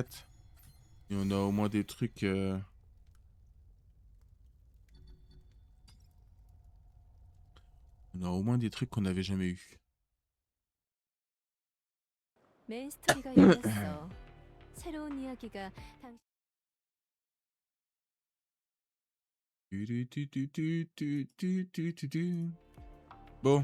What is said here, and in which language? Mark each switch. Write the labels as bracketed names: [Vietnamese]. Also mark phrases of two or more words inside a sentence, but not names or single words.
[French] Et on a au moins des trucs... On a au moins des trucs qu'on n'avait jamais eu. [Korean] 메인 스토리가 열렸어. 새로운 이야기가 [French] Bon.